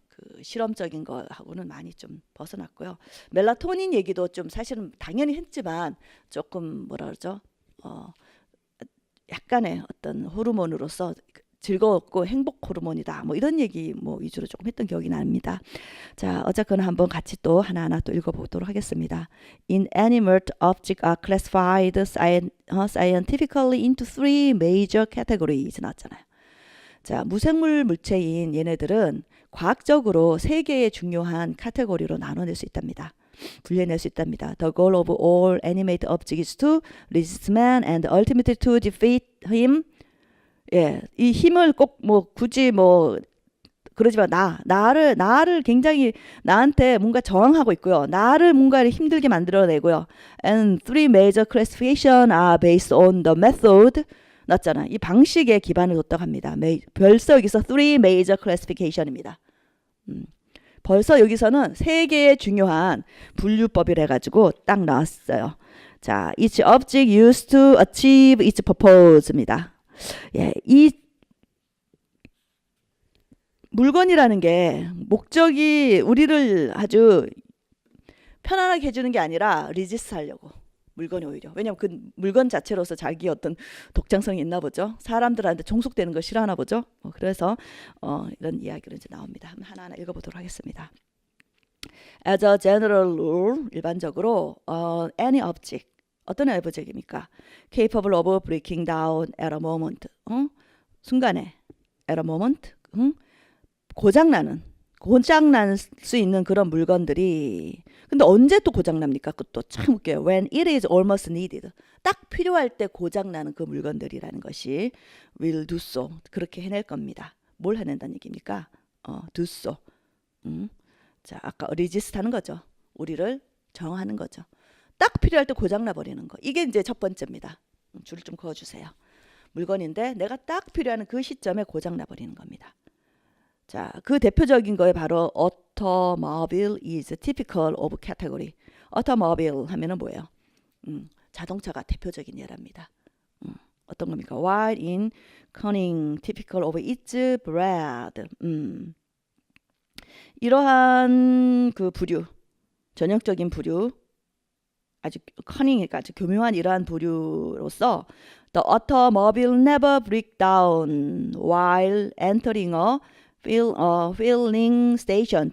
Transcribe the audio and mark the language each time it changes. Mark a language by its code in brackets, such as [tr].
[ko] 그 실험적인 거하고는 많이 좀 벗어났고요. 멜라토닌 얘기도 좀 사실은 당연히 했지만 조금 뭐라 그러죠? 약간의 어떤 호르몬으로서 즐거웠고 행복 호르몬이다. 뭐 이런 얘기 위주로 조금 했던 기억이 납니다. 자, 어쨌거나 한번 같이 또 하나하나 또 읽어보도록 하겠습니다. [en] Inanimate objects are classified scientifically into three major categories [ko] 나왔잖아요. 자, 무생물 물체인 얘네들은 과학적으로 세 개의 중요한 카테고리로 나눠낼 수 있답니다. 분류해낼 수 있답니다. [en] The goal of all animate objects is to resist man and ultimately to defeat him. [ko] 이 힘을 꼭 굳이 그러지만 나를 굉장히 나한테 뭔가 저항하고 있고요. 나를 뭔가 힘들게 만들어내고요. [en] And three major classifications are based on the method. [ko] 났잖아. 이 방식에 기반을 뒀다고 합니다. 벌써 여기서 [en] three major classification [ko] 입니다. 벌써 여기서는 세 개의 중요한 분류법이라 해가지고 딱 나왔어요. [en] 자, each object used to achieve its purpose입니다. [ko] 이 물건이라는 게 목적이 우리를 아주 편안하게 해주는 게 아니라 리지스트 하려고. 물건이 오히려. 왜냐하면 그 물건 자체로서 자기 어떤 독창성이 있나 보죠. 사람들한테 종속되는 걸 싫어하나 보죠. 그래서 이런 이야기로 이제 나옵니다. 하나하나 읽어보도록 하겠습니다. [en] As a general rule, [ko] 일반적으로 [en] any object, [ko] 어떤 [en] object입니까? Capable of breaking down at a moment. [ko] 순간에 [en] at a moment. [ko] 고장날 수 있는 그런 물건들이 근데 언제 또 고장납니까? 그것도 참 웃겨요. [en] When it is almost needed. [ko] 딱 필요할 때 고장나는 그 물건들이라는 것이 [en] will do so. [ko] 그렇게 해낼 겁니다. 뭘 해낸다는 얘기입니까? [en] do so. [ko] 자, 아까 resist 하는 거죠. 우리를 정하는 거죠. 딱 필요할 때 고장나 버리는 거. 이게 이제 첫 번째입니다. 줄을 좀 그어주세요. 물건인데 내가 딱 필요한 그 시점에 고장나 버리는 겁니다. 자, 그 대표적인 거에 바로 [en] automobile is typical of category. [ko] automobile 하면은 뭐예요? 자동차가 대표적인 예랍니다. 어떤 겁니까? [en] While in cunning typical of its breed. [ko] 이러한 그 부류, 전형적인 부류, 아주 커닝이니까 아주 교묘한 이러한 부류로서 [en] the automobile never break down while entering a filling station.